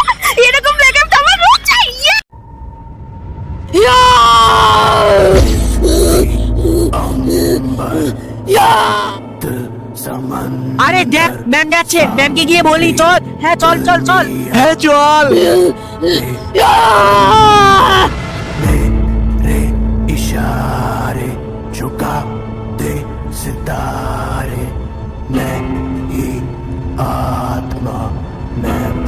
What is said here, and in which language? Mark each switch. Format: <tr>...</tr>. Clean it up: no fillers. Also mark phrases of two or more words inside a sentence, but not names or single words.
<bn>এরকম ব্রেকআপ তো আমার রোজ চাই। আরে দেখ ম্যাম যাচ্ছে, ম্যামকে গিয়ে বলি চল। হ্যাঁ চল। হ্যাঁ চল।</bn> <hi>इशारे झुका दे सितारे, मैं ही आत्मा मैं</hi>